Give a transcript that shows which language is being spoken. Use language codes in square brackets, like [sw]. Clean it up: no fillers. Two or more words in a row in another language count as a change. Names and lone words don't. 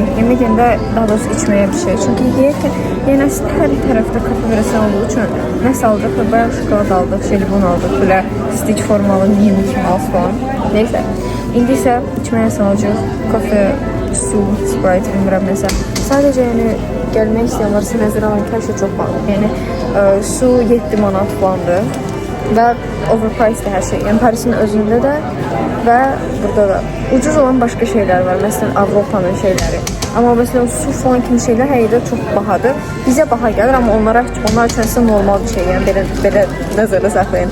[tr] Yemek yerinde daha doğrusu içmeye bir şey. Çünkü yerken yani aslında her tarafta kafe veresen olduğu için [az] nəsə aldıq və bayağı şokolad aldıq, jelibon aldıq, [tr] böyle stitch formalı mini mouse falan. Neyse. [az] İndi isə içmeye salacağız. Kafe, su, Sprite, bilmirəm nəsə. [tr] Sadece yani gelmek isteyen varsa [az] nəzərə alın ki, hər şey [tr] çok pahalı. [az] Yani su 7 manat falandır. Və overpriced hər şey. Yəni Parisin özündə də və burada da ucuz olan başqa şeylər var. Məsələn, Avropanın şeyləri. Amma məsələn su falan kimi şeylər həqiqətən çox bahadır. Bizə baha gəlir, amma onlar üçün isə normal bir şey. Yəni belə nəzərdə saxlayın.